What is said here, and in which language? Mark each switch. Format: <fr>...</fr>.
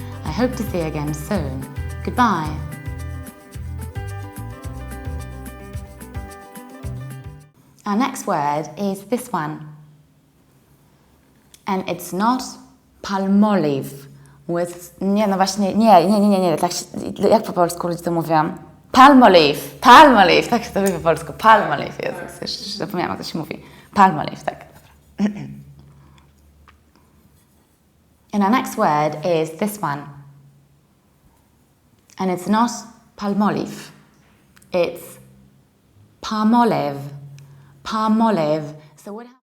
<en>I hope to see you again soon. Goodbye. Our next word is this one. And it's not Palmolive with...</en> <pl>Nie, no właśnie, nie. Tak się, jak po polsku ludzie to mówią? Palmolive, tak się to mówi po polsku. Palmolive, Jezus, jeszcze zapomniałam, jak to się mówi. Palmolive, tak.</pl> <en>And our next word is this one. And it's not Palmolive, it's Palmolive. Palmolive. So what</en>